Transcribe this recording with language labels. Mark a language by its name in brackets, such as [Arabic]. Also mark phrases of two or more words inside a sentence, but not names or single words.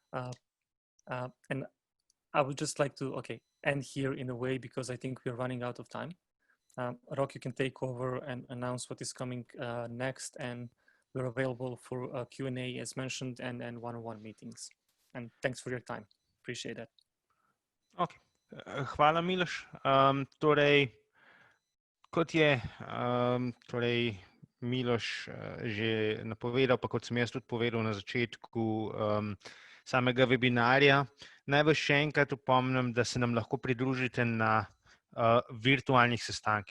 [English] And I would just like to, end here in a way, because I think we're running out of time. Rock, you can take over and announce what is coming next, and we're available for Q&A as mentioned, and one-on-one meetings. And thanks for your time. Appreciate that. [Slovenian] Okay. Hvala, Miloš. Torej, kot je Miloš že napovedal, pa kot sem jaz tudi povedal na začetku samega webinarja, naj vas še enkrat opomnim, da se nam lahko pridružite na virtualnih sestankih.